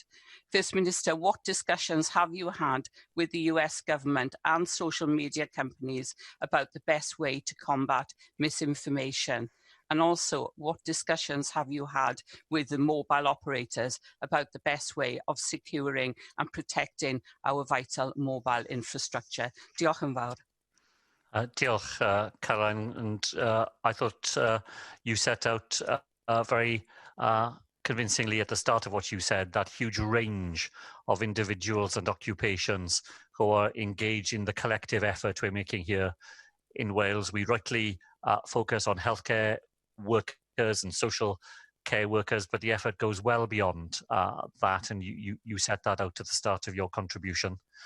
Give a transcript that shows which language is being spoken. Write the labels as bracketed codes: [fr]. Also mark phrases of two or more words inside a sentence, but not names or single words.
[en] First Minister, what discussions have you had with the US government and social media companies about the best way to combat misinformation? And also, what discussions have you had with the mobile operators about the best way of securing and protecting our vital mobile infrastructure? [cy] Diolch yn fawr. Diolch, Carwyn, [en] and I thought you set out very convincingly at the start of what you said, that huge range of individuals and occupations who are engaged in the collective effort we're making here in Wales. We rightly focus on healthcare workers and social care workers, but the effort goes well beyond that, and you set that out at the start of your contribution.